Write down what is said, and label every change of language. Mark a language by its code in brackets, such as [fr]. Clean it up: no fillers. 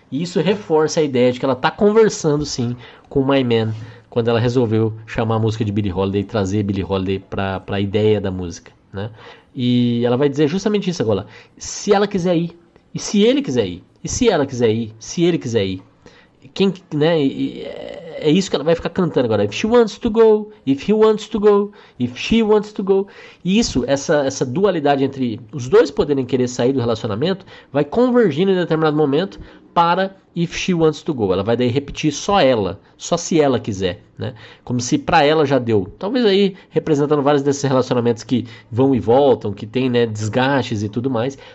[pt] E isso reforça a ideia de que ela está conversando, sim, com My Man, quando ela resolveu chamar a música de Billie Holiday e trazer Billie Holiday para a ideia da música, né? E ela vai dizer justamente isso agora. Se ela quiser ir, e se ele quiser ir, e se ela quiser ir, se ele quiser ir, quem, né? É isso que ela vai ficar cantando agora. [en] If she wants to go, if he wants to go, if she wants to go. [pt] E isso, essa dualidade entre os dois poderem querer sair do relacionamento, vai convergindo em determinado momento para [en] if she wants to go. [pt] Ela vai daí repetir só ela, só se ela quiser, né? Como se para ela já deu. Talvez aí representando vários desses relacionamentos que vão e voltam, que tem, né, desgastes e tudo mais.